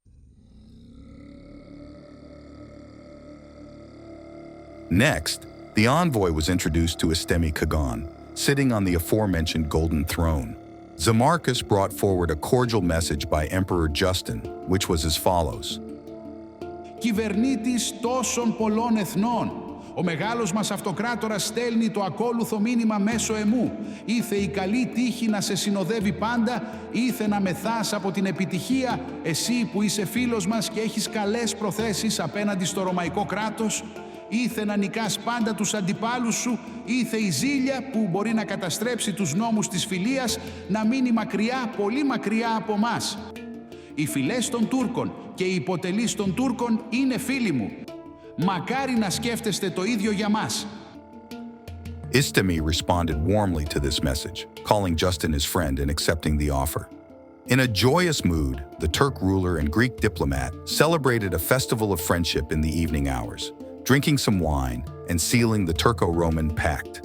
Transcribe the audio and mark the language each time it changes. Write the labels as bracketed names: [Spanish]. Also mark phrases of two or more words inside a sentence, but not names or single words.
[English] Next, the envoy was introduced to Istemi Kagan, sitting on the aforementioned golden throne. Zamarchus brought forward a cordial message by Emperor Justin, which was as follows. [Greek] Κυβερνήτης τόσων πολλών εθνών, ο μεγάλος μας αυτοκράτορας στέλνει το ακόλουθο μήνυμα μέσω εμού. Ήθε η καλή τύχη να σε συνοδεύει πάντα, ήθε να μεθάς από την επιτυχία, εσύ που είσαι φίλος μας και έχεις καλές προθέσεις απέναντι στο Ρωμαϊκό κράτος, ήθε να νικάς πάντα τους αντιπάλους σου, ήθε η ζήλια που μπορεί να καταστρέψει τους νόμους της φιλίας να μείνει μακριά, πολύ μακριά από μας. Οι φυλές των Τούρκων και οι υποτελείς των Τούρκων είναι φίλοι μου. Μακάρι να σκέφτεστε το ίδιο για μας. [English] Istemi responded warmly to this message, calling Justin his friend and accepting the offer. In a joyous mood, the Turk ruler and Greek diplomat celebrated a festival of friendship in the evening hours, drinking some wine, and sealing the Turko-Roman pact.